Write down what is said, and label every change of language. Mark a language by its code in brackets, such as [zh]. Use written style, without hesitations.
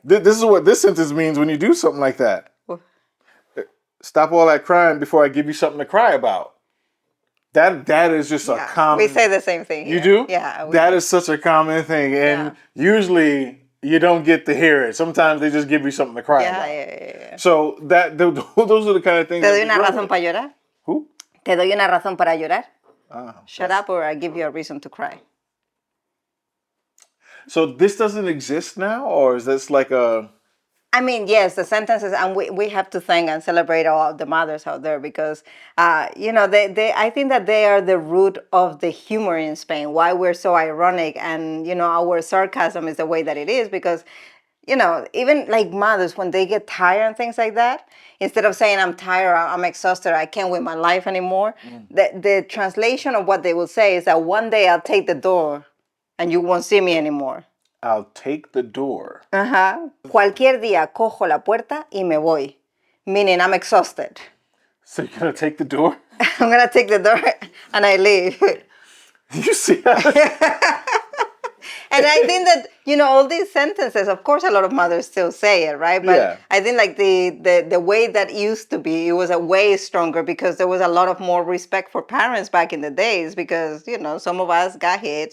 [en] This is what this sentence means when you do something like that. Stop all that crying before I give you something to cry about. That is just a common... We say the same thing here. You do? Yeah. That is such a common thing. And usually you don't get to hear it. Sometimes they just give you something to cry about. Yeah. So those are the kind of things... [es] ¿Te doy una razón para llorar? [en] Who? [es] ¿Te doy una razón para llorar? [en] Shut Yes. up or I give you a reason to cry. So this doesn't exist now? Or is this like a... I mean, yes, the sentences, and we have to thank and celebrate all the mothers out there because, I think that they are the root of the humor in Spain, why we're so ironic and, our sarcasm is the way that it is because, even like mothers, when they get tired and things like that, instead of saying, I'm tired, I'm exhausted, I can't with my life anymore, the translation of what they will say is that one day I'll take the door and you won't see me anymore. I'll take the door. [es] Cualquier día cojo la puerta y me voy. [en] Meaning I'm exhausted. So you're going to take the door? I'm going to take the door and I leave. You see that? And I think that, all these sentences, of course, a lot of mothers still say it, right? But I think like the way that used to be, it was a way stronger because there was a lot of more respect for parents back in the days because, some of us got hit.